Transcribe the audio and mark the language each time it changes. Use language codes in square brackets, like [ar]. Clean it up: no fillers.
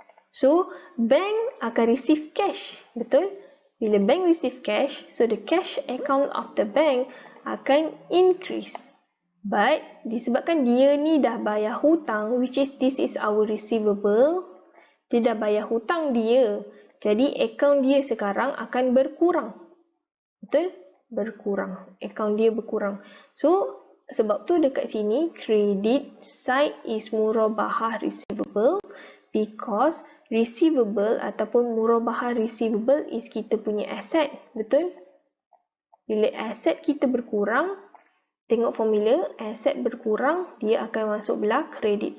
[ms] So, bank akan receive cash. Betul? [en] Bila bank receive cash, so the cash account of the bank akan increase. [ms] But, disebabkan dia ni dah bayar hutang, [en] which is this is our receivable, [ms] dia dah bayar hutang dia. Jadi, account dia sekarang akan berkurang. Betul? Berkurang. Account dia berkurang. So, sebab tu dekat sini, [en] credit side is Murabaha receivable because receivable [ms] ataupun Murabaha receivable is kita punya asset. Betul? Bila asset kita berkurang, tengok formula, asset berkurang, dia akan masuk belah credit.